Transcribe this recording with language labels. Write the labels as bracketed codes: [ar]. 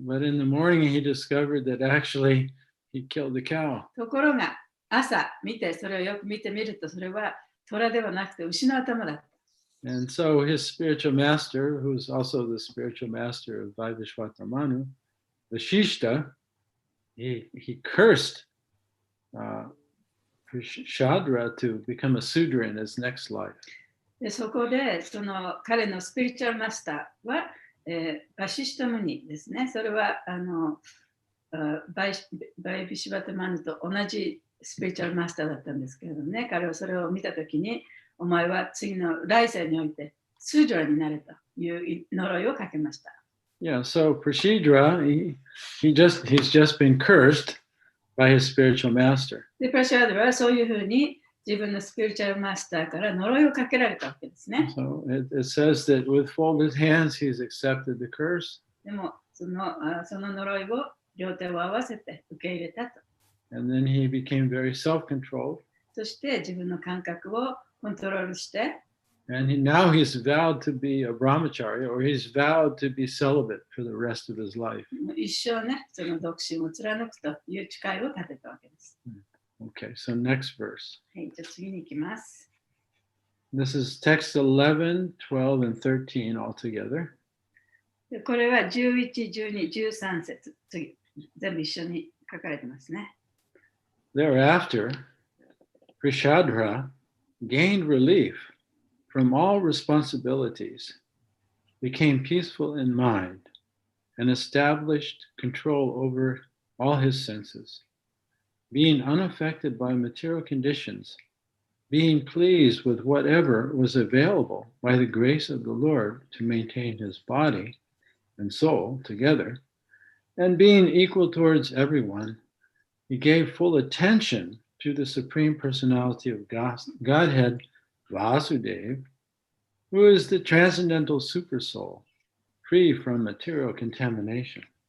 [en] But in the morning he discovered that actually he killed the cow. [ja] ところが、朝それをよく見てみると、それは虎ではなくて牛の頭だった。 [en] And so his spiritual master, who's also the spiritual master of Vaivashvata Manu, Vashishta, he cursed Prishadra to become a Sudra in his next life. [ja] で、そこで彼のスピリチュアルマスターは、バシシタムニですね。それはバイビシバタマヌと同じスピリチュアルマスターだったんですけれどもね、彼はそれを見たときに、お前は次の来世においてスードラになれという呪いをかけました。 [en] Yeah, so Prashidra, he's just been cursed by his spiritual master. [ja] で、プラシャードはそういうふうに自分のスピリチュアルマスターから呪いをかけられたわけですね。 [en] So it says that with folded hands he's accepted the curse. [ja] でもその呪いを両手を合わせて受け入れたと。 [en] And then he became very self-controlled. [ja] そして自分の感覚をコントロールして、 [en] and now he's vowed to be a brahmacharya, or he's vowed to be celibate for the rest of his life. [ja] 一生ね、その独身を貫くという誓いを立てたわけです。 [en] Okay, so next verse. [ja] はい、じゃあ次に行きます。 [en] This is text 11, 12, and 13 all together. [ja] でこれは11、12、13節、次、全部一緒に書かれてますね。 [en] Thereafter, Prishadra gained relief from all responsibilities, became peaceful in mind, and established control over all his senses, being unaffected by material conditions, being pleased with whatever was available by the grace of the Lord to maintain his body and soul together, and being equal towards everyone, he gave full attention to the Supreme Personality of Godhead, Vasudeva, who is the transcendental supersoul, free from material contamination.